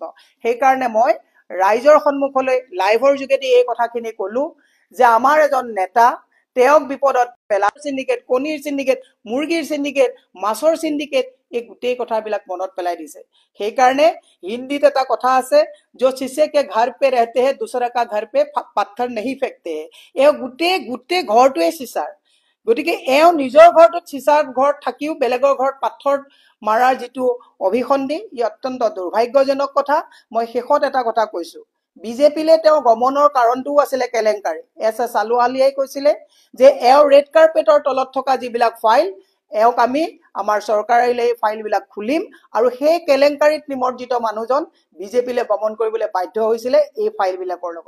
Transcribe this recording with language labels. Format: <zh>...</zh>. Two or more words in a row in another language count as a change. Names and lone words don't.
<as>সেইকাৰণে মই ৰাইজৰ সন্মুখলৈ লাইভৰ যোগেদি এই কথাখিনি কলো যে আমাৰ এজন নেতা, তেওঁক বিপদত পেলা চিণ্ডিকেট, কণীৰ চিণ্ডিকেট, মুৰ্গীৰ চিণ্ডিকেট, মাছৰ চিণ্ডিকেট, এই গোটেই কথাবিলাক মনত পেলাই দিছে। সেইকাৰণে হিন্দীত এটা কথা আছে,</as> <hi>जो शीशे के घर पे रहते हैं दूसरा का घर पे पत्थर नहीं फेंकते हैं।</hi> <as>এওঁ গোটেই ঘৰটোৱে চিচাৰ। গতিকে এওঁ নিজৰ ঘৰটোত চিচাৰ ঘৰত থাকিও বেলেগৰ ঘৰত পাথৰ মাৰাৰ যিটো অভিসন্ধি, ই অত্যন্ত দুৰ্ভাগ্যজনক কথা। মই শেষত এটা কথা কৈছো, বিজেপিলে তেওঁ গমনৰ কাৰণটোও আছিলে কেলেংকাৰী। SS আলুৱালিয়াই কৈছিলে যে এওঁ</as> <en>red carpet</en> <as>তলত থকা যিবিলাক ফাইল, এওঁক আমি আমাৰ চৰকাৰলৈ এই ফাইলবিলাক খুলিম আৰু সেই কেলেংকাৰীত নিমজ্জিত মানুহজন বিজেপিলৈ গমন কৰিবলৈ বাধ্য হৈছিলে এই ফাইলবিলাকৰ লগত।</as>